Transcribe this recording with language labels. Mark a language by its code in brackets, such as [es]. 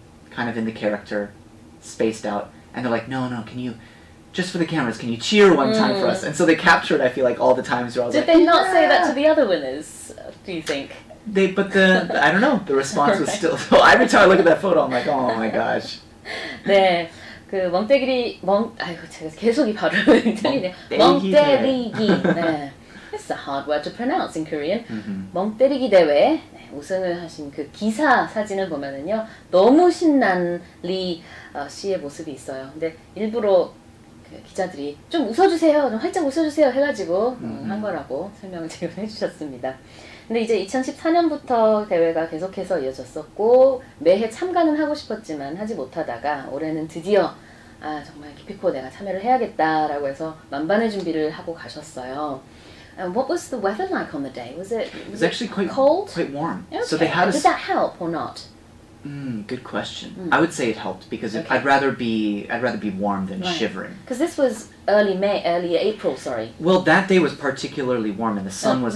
[en] Kind of in the character, spaced out, and they're like, no, can you, just for the cameras, can you cheer one time for us? And so they captured, I feel like, all the times where I was Did like, they not say that to the other winners, do you think? I don't know, the response was still, so every time I look at that photo, I'm like, oh my gosh. [ko] 네, 그 아이고 제가 계속 이 발음을 틀리네요. 멍때리기. 네. [en] It's a hard word to pronounce in Korean. [ko] 멍때리기 대회 우승을 하신 그 기사 사진을 보면은요 너무 신난 리 씨의 모습이 있어요. 근데 일부러 그 기자들이 좀 웃어주세요, 좀 활짝 웃어주세요 해가지고 한 거라고 설명을 지금 해주셨습니다. 근데 이제 2014년부터 대회가 계속해서 이어졌었고 매해 참가는 하고 싶었지만 하지 못하다가 올해는 드디어 정말 기필코 내가 참여를 해야겠다라고 해서 만반의 준비를 하고 가셨어요. [en] What was the weather like on the day? Was it actually quite cold? quite warm. Okay. So they had Did that help or not? Good question. I would say it helped because Okay. I'd rather be warm than Right. shivering. Because this was early April, sorry. Well, that day was particularly warm and the sun was